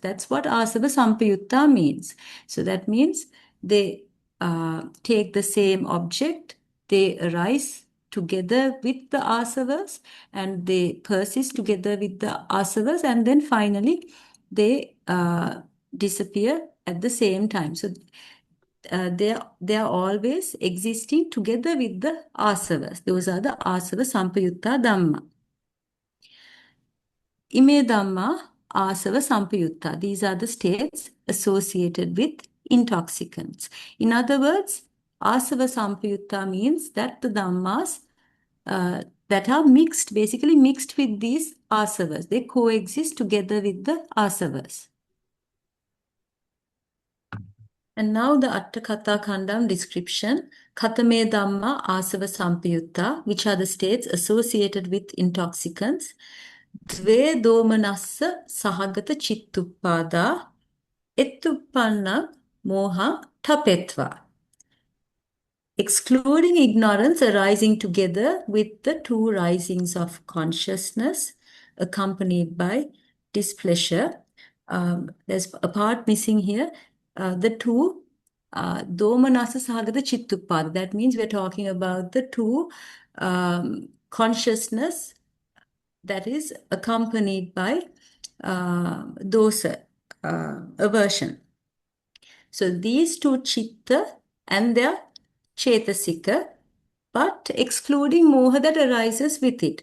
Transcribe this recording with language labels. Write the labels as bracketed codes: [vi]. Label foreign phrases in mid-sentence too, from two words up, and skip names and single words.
[en] That's what [pi] asava sampayutta [en] means. So that means they take the same object, they arise together with the asavas, and they persist together with the asavas, and then finally they disappear at the same time. So they are always existing together with the asavas. Those are the [pi] asava sampayutta dhamma. Ime dhamma āsava sampayutta. [en] These are the states associated with intoxicants. In other words, [pi] āsava sampayutta [en] means that the dhammas that are mixed, basically mixed with these asavas. They coexist together with the asavas. And now the Atthasālinī description. [pi] Katame dhamma āsava sampayutta, [en] which are the states associated with intoxicants. [pi] Dve domanassa sahagata chittuppada ettuppanna moha tapetva. [en] Excluding ignorance arising together with the 2 risings of consciousness accompanied by displeasure, there's a part missing here. The two [pi] domanasa sahagata chittuppada. [en] That means we're talking about the two consciousness that is accompanied by dosa, aversion. So these two chitta and their chetasika, but excluding moha that arises with it.